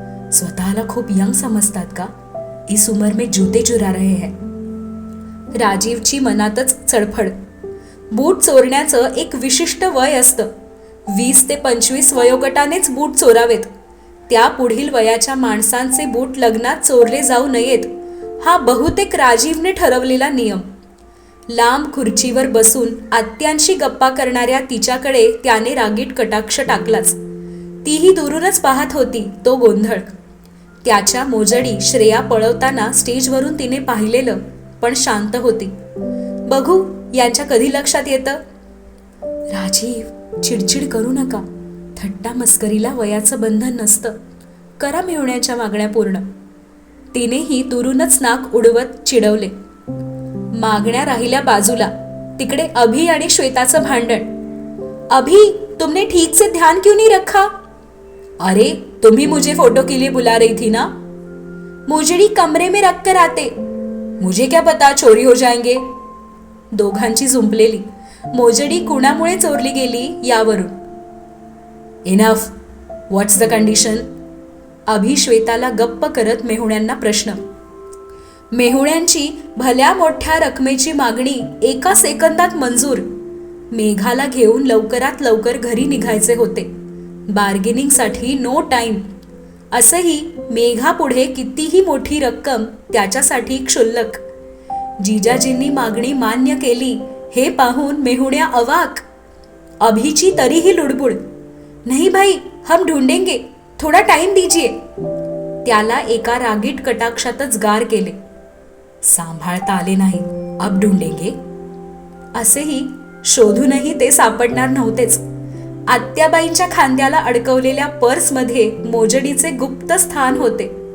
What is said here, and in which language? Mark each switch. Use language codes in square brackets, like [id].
[mr] स्वतःला खूप यंग समजतात का? [hi] इस उमर में जूते चुरा रहे हैं. [mr] राजीवची मनातच चडफड. बूट चोरण्याचं एक विशिष्ट वय असतं. 20 ते 25 वयोगटानेच बूट चोरावेत. त्या पुढील वयाच्या माणसांचे बूट लग्नात चोरले जाऊ नयेत, हा बहुतेक राजीवने ठरवलेला नियम. लांब खुर्चीवर बसून आत्यांशी गप्पा करणाऱ्या तिच्याकडे त्याने रागीट कटाक्ष टाकलाच. तीही दुरूनच पाहत होती तो गोंधळ. त्याच्या मोजडी श्रेया पळवताना स्टेजवरून तिने पाहिलेलं, पण शांत होती. बघू यांच्या कधी लक्षात येतं. राजीव, चिडचिड करू नका. थट्टा मस्करीला वयाचं बंधन नसतं. करा मेहुण्याच्या मागण्या पूर्ण. तिनेही दुरूनच नाक उडवत चिडवले. मागण्या राहिल्या बाजूला. तिकडे अभि आणि श्वेताचं भांडण. [hi] अभि, तुमने ठीक से ध्यान क्यों नहीं रखा? अरे, तुम्ही मुझे फोटो के लिए बुला रही थी ना? मोजड़ी कमरे में रख कर आते. मुझे क्या पता चोरी हो जाएंगे. [mr] दोघांची झुंपलेली. मोजडी कुणामुळे चोरली गेली यावरून. [en] Enough. What's the condition? [mr] अभि श्वेताला गप्प करत मेहुण्यांना प्रश्न. मेहुण्यांची भल्या मोठ्या रकमेची मागणी एका सेकंदात मंजूर. मेघाला घेऊन लवकरात लवकर घरी निघायचे होते. बार्गेनिंगसाठी नो टाइम. असंही मेघापुढे कितीही मोठी रक्कम त्याच्यासाठी क्षुल्लक. जिजाजींनी मागणी मान्य केली हे पाहून मेहुण्या अवाक. अभिची तरीही लुडबुड. [hi] नहीं भाई, हम ढूंढेंगे, थोडा टाइम दीजिए. [mr] त्याला एका रागीट कटाक्षातच गार केले. सांभाळता आले नाही, [hi] अब ढूंढेंगे. [mr] असेही शोधूनही ते सापडणार नव्हतेच. आत्याबाईंच्या खांद्याला अडकवलेल्या पर्समध्ये मोजडीचे गुप्त स्थान होते.